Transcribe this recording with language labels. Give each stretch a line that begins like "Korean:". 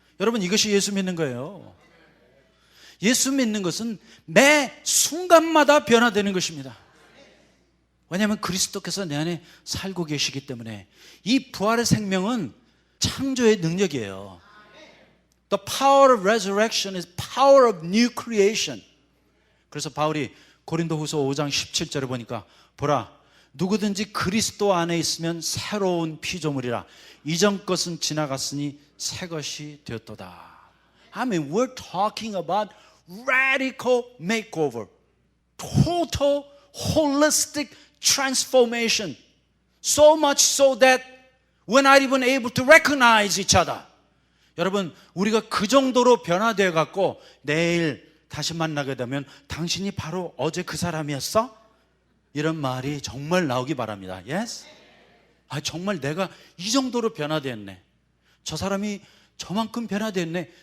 Korean: 여러분 이것이 예수 믿는 거예요. 예수 믿는 것은 매 순간마다 변화되는 것입니다. 왜냐하면 그리스도께서 내 안에 살고 계시기 때문에 이 부활의 생명은 창조의 능력이에요.
English: The power of resurrection is power of new creation.
Korean: 그래서 바울이 고린도후서 5장 17절에 보니까 보라 누구든지 그리스도 안에 있으면 새로운 피조물이라 이전 것은 지나갔으니 새 것이 되었도다.
English: I mean, we're talking about radical makeover, total holistic transformation. So much so that we're not even able to recognize each other.
Korean: 여러분, 우리가 그 정도로 변화되어 갖고 내일 다시 만나게 되면 당신이 바로 어제 그 사람이었어? 이런 말이 정말 나오기 바랍니다.
English: Yes?
Korean: 정말 내가 이 정도로 변화되었네. 저 사람이 저만큼 변화됐네.